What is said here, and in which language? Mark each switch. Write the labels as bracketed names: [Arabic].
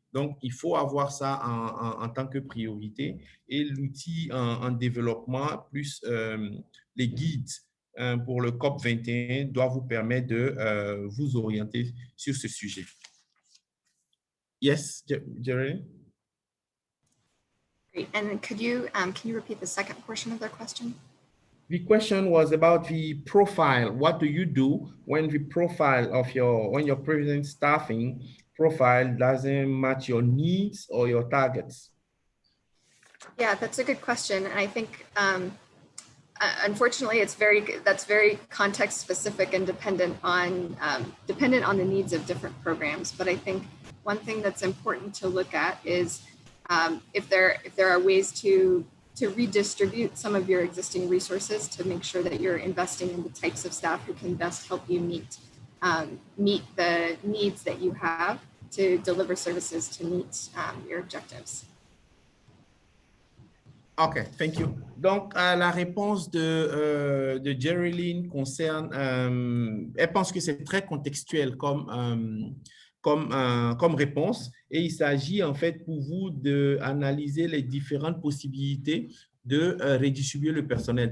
[French] Donc, il faut avoir ça en tant que priorité et l'outil en développement plus les guides pour le COP 21 doit vous permettre de vous orienter sur ce sujet. [English] Yes, Jerry? Great. And can you repeat the second portion of their question? The question was about the profile. What do you do when the profile of when your present staffing profile doesn't match your needs or your targets? Yeah, that's a good question. And I think, unfortunately, that's very context specific and dependent on the needs of different programs. But I think one thing that's important to look at is if there are ways to redistribute some of your existing resources to make sure that you're investing in the types of staff who can best help you meet the needs that you have to deliver services to meet your objectives. OK, thank you. [French] Donc, la réponse de Jerilyn concerne, elle pense que c'est très contextuel comme réponse et il s'agit en fait pour vous d'analyser les différentes possibilités de redistribuer le personnel.